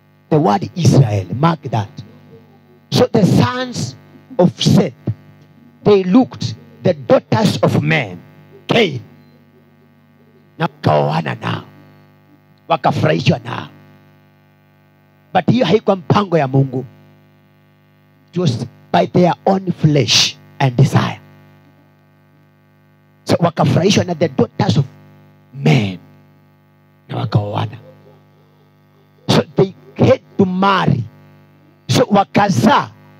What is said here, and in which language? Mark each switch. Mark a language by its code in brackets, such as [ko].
[en] The word Israel, mark that. So the sons of Seth, they looked the daughters of men, Cain, [sw] na wakaoana nao, wakafurahishwa nao. But hiyo haikuwa mpango ya Mungu. [en] It was by their own flesh and desire. So [sw] wakafurahishwa na [en] the daughters of men [sw] na wakaoana. [en] So they had to marry. So [sw] wakazaa.